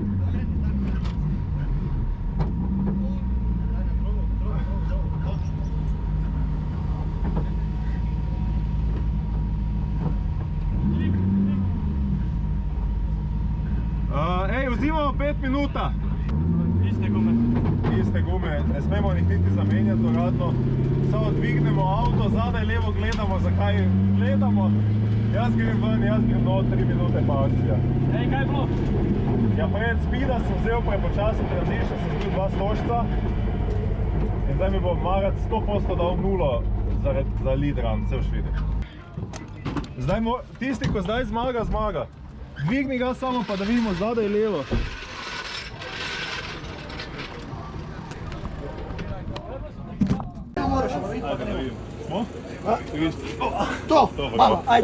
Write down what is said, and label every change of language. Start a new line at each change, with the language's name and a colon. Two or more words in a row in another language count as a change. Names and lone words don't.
Croatian: Ej, uzimamo 5 minuta. Iste gume, ne smemo ih niti zamenjati doradno.
Slovenian: Samo dvignemo avto, zadaj levo gledamo, zakaj gledamo. Jaz grem ven, jaz grem no, 3 minute pa akcija. Ej, kaj je bilo? Ja, pred speeda sem vzel prepočasen transition, sem zbil 2 stožca. In zdaj mi bo Marac 100% dal 0 za lead run, vse boš videl. Zdaj, tisti, ko zdaj zmaga, zmaga. Dvigni ga samo, pa da vidimo zadaj levo. Ajde da vidimo. Smo? To! Ajde,